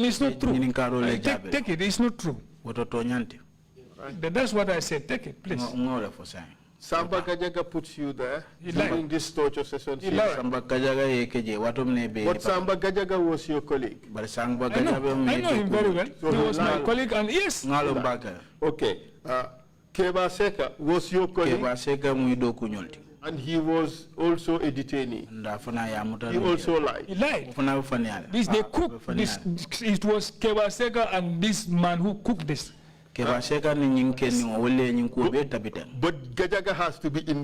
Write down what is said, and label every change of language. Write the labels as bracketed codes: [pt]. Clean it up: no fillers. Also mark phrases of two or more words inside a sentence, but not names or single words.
[en] And it's not true. Take it. It's not true. That's what I said. Take it, please. Samba Gajaga puts you there during this torture session. But Samba Gajaga was your colleague. I know him very well. He was my colleague, and yes. Okay. Keba Seka was your colleague. And he was also a detainee. He also lied. He lied. They cooked this. It was Keba Seka and this man who cooked this. But Gajaga has to be in